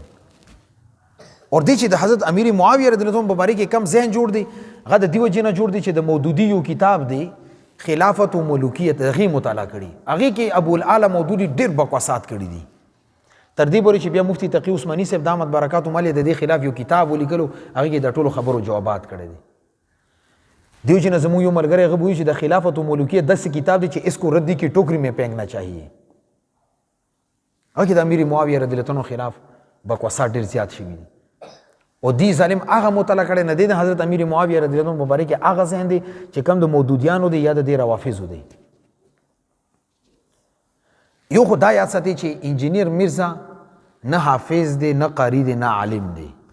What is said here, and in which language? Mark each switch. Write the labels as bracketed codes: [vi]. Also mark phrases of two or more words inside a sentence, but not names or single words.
[ps] اور دی چې د حضرت امیر معاویه [ar] رضی الله عنه [ps] په باره کې کم ذهن جوړ دی، هغه د دې وجې نه جوړ دی چې د مودودي یو کتاب دی خلافت و ملوکیت، هغې مطالعه کړي، هغې کې ابوالعالی مودودي ډېر بکواسات کړي دي، تر دې پورې چې بیا مفتي تقي عثماني صاحب [ar] دامت برکاتو [ps] مالې د دې خلاف یو کتاب ولیکلو، هغې کې د ټولو خبرو جوابات کړی دی. دیو چې نه زموږ یو ملګری هغه به وایي چې د خلافت و ملوکیت داسې کتاب دی چې [ur] اسکو ردی کی ټوکری میں پھینکنا چاہیے. [ps] هغه کې د امیر معاویه [ar] رضی الله عنه [ps] خلاف بکواسات ډېر زیات شوي دي. او دی ظالم هغه مطالعه کړی نه دی د حضرت امیر معاویه [ar] رضی الله عنه [ps] مبارک هغه ذهن دی چې کم د مودودیانو دی یا د دې روافضو دی. یو خو دا یاد ساتي چې انجینیر میرزا نه حافظ دی نه قاری دی نه عالم دی.